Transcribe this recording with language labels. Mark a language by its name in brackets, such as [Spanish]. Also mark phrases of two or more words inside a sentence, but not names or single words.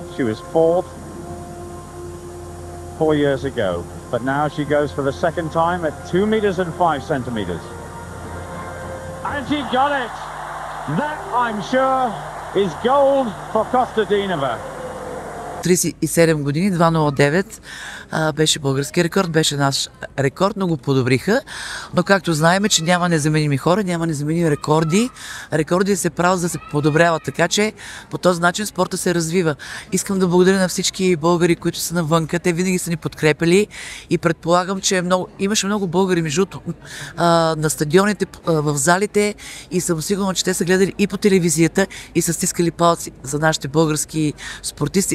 [English] She was fourth 4 years ago, but now she goes for the second time at 2 meters and 5 centimeters. And she got it! That, I'm sure, is gold for Kostadinova. [Bulgarian] 37 години, 2.09 беше български рекорд, беше наш рекорд, но го подобриха. Но както знаем, че няма незаменими хора, няма незаменими рекорди. Рекорди се правят да се подобряват, така че по този начин спорта се развива. Искам да благодаря на всички българи, които са навънка. Те винаги са ни подкрепили и предполагам, че имаше много българи между на стадионите, в залите и съм сигурна, че те са гледали и по телевизията и са стискали палци за нашите български спортисти.